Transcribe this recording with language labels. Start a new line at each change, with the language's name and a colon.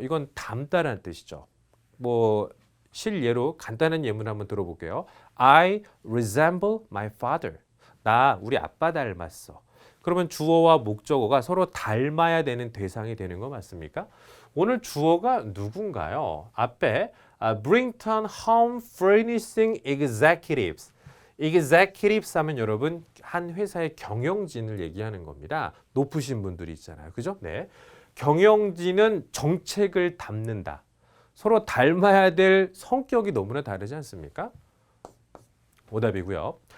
Korean: 이건 닮다라는 뜻이죠. 뭐 실예로 간단한 예문 한번 들어볼게요.
English: I resemble my father.
Korean: 나 우리 아빠 닮았어. 그러면 주어와 목적어가 서로 닮아야 되는 대상이 되는 거 맞습니까? 오늘 주어가 누군가요? 앞에
English: Brington Home Furnishing Executives.
Korean: executives 하면 여러분 한 회사의 경영진을 얘기하는 겁니다. 높으신 분들이 있잖아요. 그죠? 네. 경영진은 정책을 담는다. 서로 닮아야 될 성격이 너무나 다르지 않습니까? 오답이고요.